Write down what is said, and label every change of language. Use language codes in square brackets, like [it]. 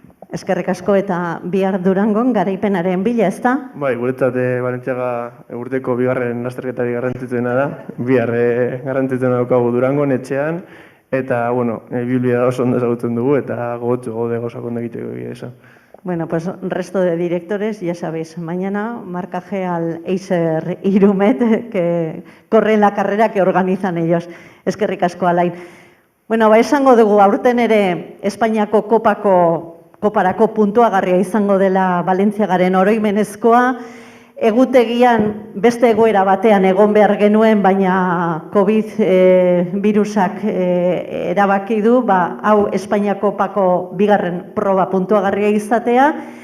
[eu] Eskerrik asko eta bihar Durangon garaipenaren bila, ez da? Bai, guretzat Valentziaga urteko bigarren lasterketari garrantzitsuena da, bihar garrantzitsuena daukagu Durangon etxean, eta, ibilbidea oso ondo ezagutzen dugu eta gogotsu gaude gauzak ondo egiteko egia esan. [es] Bueno, pues resto de directores, ya sabéis, mañana marcaje al Eiser Irumet, que corre en la carrera que organizan ellos. [eu] Eskerrik asko, Alain. Bueno, esango dugu, aurten ere Espainiako koparako puntuagarria izango dela Valentziagaren oroimenezkoa. Egutegian beste egoera batean egon behar genuen, baina COVID virusak erabaki du, hau Espainiako kopako bigarren proba puntuagarria izatea.